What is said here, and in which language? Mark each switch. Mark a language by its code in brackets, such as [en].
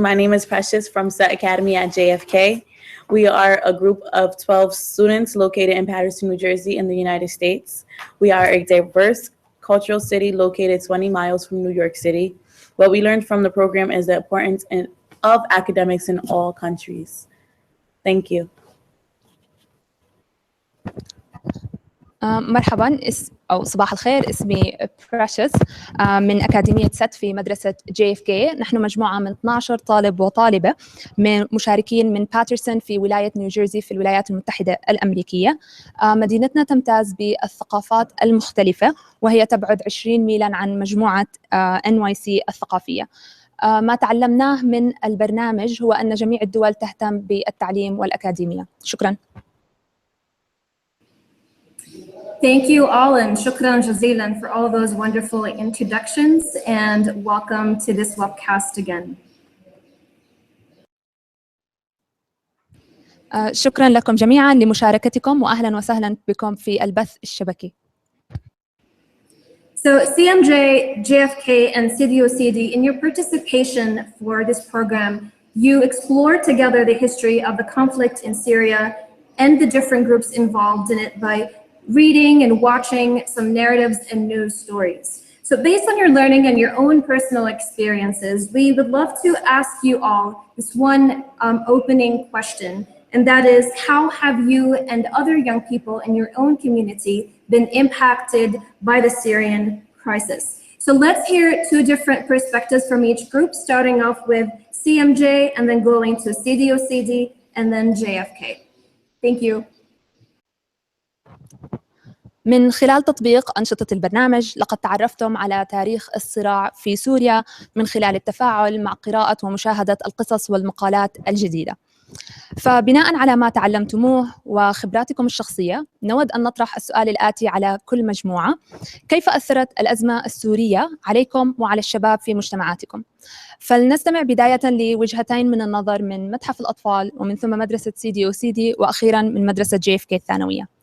[en] My name is Precious from Set Academy at JFK. We are a group of 12 students located in Paterson, New Jersey in the United States. We are a diverse cultural city located 20 miles from New York City. What we learned from the program is the importance of academics in all countries. Thank you. [ar] مرحبا أو صباح الخير، اسمي بريشس من أكاديمية ست في مدرسة JFK. نحن مجموعة من 12 طالب وطالبة مشاركين من باترسون في ولاية نيوجيرسي في الولايات المتحدة الأمريكية. مدينتنا تمتاز بالثقافات المختلفة، وهي تبعد 20 ميلاً عن مجموعة NYC الثقافية. ما تعلمناه من البرنامج هو أن جميع الدول تهتم بالتعليم والأكاديمية. شكراً. [en] Thank you all, and [ar] shukran jazilan [en] for all those wonderful introductions, and welcome to this webcast again. [ar] شكرا لكم جميعا لمشاركتكم، وأهلا وسهلا بكم في البث الشبكي. [en] So CMJ, JFK, and CDOCD, in your participation for this program, you explored together the history of the conflict in Syria and the different groups involved in it by reading and watching some narratives and news stories. So based on your learning and your own personal experiences, we would love to ask you all this one opening question, and that is, how have you and other young people in your own community been impacted by the Syrian crisis? So let's hear two different perspectives from each group, starting off with CMJ and then going to CDOCD and then JFK. Thank you. [ar] من خلال تطبيق أنشطة البرنامج لقد تعرفتم على تاريخ الصراع في سوريا من خلال التفاعل مع قراءة ومشاهدة القصص والمقالات الجديدة. فبناء على ما تعلمتموه وخبراتكم الشخصية، نود أن نطرح السؤال الآتي على كل مجموعة: كيف أثرت الأزمة السورية عليكم وعلى الشباب في مجتمعاتكم؟ فلنستمع بداية لوجهتين من النظر من متحف الأطفال، ومن ثم مدرسة CDOCD، وأخيراً من مدرسة JFK الثانوية.